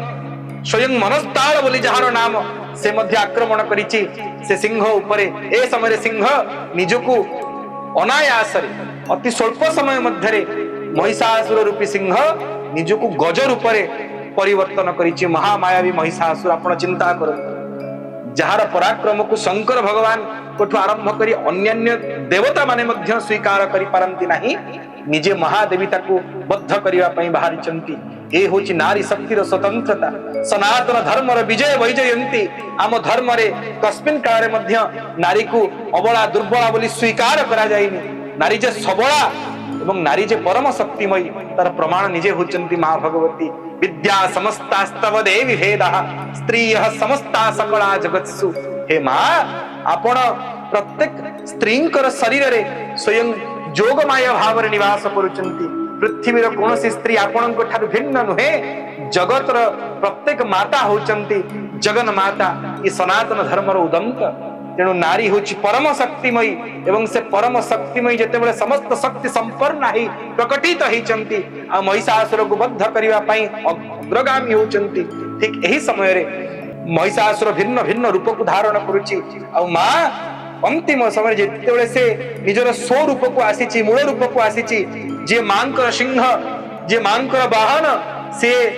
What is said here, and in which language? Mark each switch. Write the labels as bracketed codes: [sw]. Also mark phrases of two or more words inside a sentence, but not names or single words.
[or] ସ୍ୱୟଂ ମନସ୍ତାଲ ବୋଲି ଯାହାର ନାମ ସେ ମଧ୍ୟ ଆକ୍ରମଣ କରିଛି ସେ ସିଂହ ଉପରେ ଏ ସମୟ ସିଂହ ନିଜକୁ ଅନାୟାସ ରେ ଅତି ସ୍ୱଳ୍ପ ସମୟ ମଧ୍ୟ ରେ ମହିଷାସୁର ରୂପୀ ସିଂହ ନିଜକୁ ଗଜ ରୂପ ରେ ପରିବର୍ତ୍ତନ କରିଛି। ମହାମାୟାବୀ ମହିଷାସୁର ଆପଣ ଚିନ୍ତା କରନ୍ତୁ ଯାହାର ପରାକ୍ରମକୁ ଶଙ୍କର ଭଗବାନ କୋଠୁ ଆରମ୍ଭ କରି ଅନ୍ୟ ଦେବତା ମାନେ ମଧ୍ୟ ସ୍ୱୀକାର କରି ପାରନ୍ତି ନାହିଁ ନିଜେ ମହାଦେବୀ ତାକୁ ବଧ କରିବା ପାଇଁ ବାହାରିଛନ୍ତି। ଏ ହେଉଛି ନାରୀ ଶକ୍ତିର ସ୍ୱତନ୍ତ୍ରତା ସନାତନ ଧର୍ମର ବିଜୟ ବୈଜୟନ୍ତୀ ଆମ ଧର୍ମ ରେ କସ୍ମିନ କାଳ ରେ ମଧ୍ୟ ନାରୀକୁ ଅବଳା ଦୁର୍ବଳା ବୋଲି ସ୍ୱୀକାର କରାଯାଏନି ନାରୀ ଯେ ସବଳା ଏବଂ ନାରୀ ଯେ ପରମ ଶକ୍ତିମୟୀ ତାର ପ୍ରମାଣ ନିଜେ ହେଉଛନ୍ତି ମା ଭଗବତୀ। [sa] विद्या समस्तास्तव देवी भेदः स्त्रियः समस्ता सकला जगत्सु। [or] ହେ ମା ଆପଣ ପ୍ରତ୍ୟେକ ସ୍ତ୍ରୀଙ୍କର ଶରୀର ରେ ସ୍ୱୟଂ ଯୋଗମାୟା ଭାବ ରେ ନିବାସ କରୁଛନ୍ତି। ପୃଥିବୀର କୌଣସି ସ୍ତ୍ରୀ ଆପଣଙ୍କ ଠାରୁ ଭିନ୍ନ ନୁହେଁ ଜଗତର ପ୍ରତ୍ୟେକ ମାତା ହେଉଛନ୍ତି ଜଗନ୍ମାତା। ଏ ସନାତନ ଧର୍ମର ଉଦନ୍ତ ତେଣୁ ନାରୀ ହେଉଛି ପରମ ଶକ୍ତିମୟୀ ଏବଂ ସେ ପରମ ଶକ୍ତିମୟୀ ଯେତେବେଳେ ସମସ୍ତ ଶକ୍ତି ସମ୍ପନ୍ନ ହୋଇ ପ୍ରକଟିତ ହେଉଛନ୍ତି ଆଉ ମହିଷାସୁରକୁ ବଧ କରିବା ପାଇଁ ଅଗ୍ରଗାମୀ ହେଉଛନ୍ତି। ଠିକ୍ ଏହି ସମୟ ରେ ମହିଷାସୁର ଭିନ୍ନ ଭିନ୍ନ ରୂପକୁ ଧାରଣ କରୁଛି ଆଉ ମା ଅନ୍ତିମ ସମୟ ଯେତେବେଳେ ସେ ନିଜର ସ୍ୱ ରୂପକୁ ଆସିଛି ମୂଳ ରୂପକୁ ଆସିଛି ଯେ ମାଙ୍କର ସିଂହ ଯେ ମାଙ୍କର ବାହନ ସେ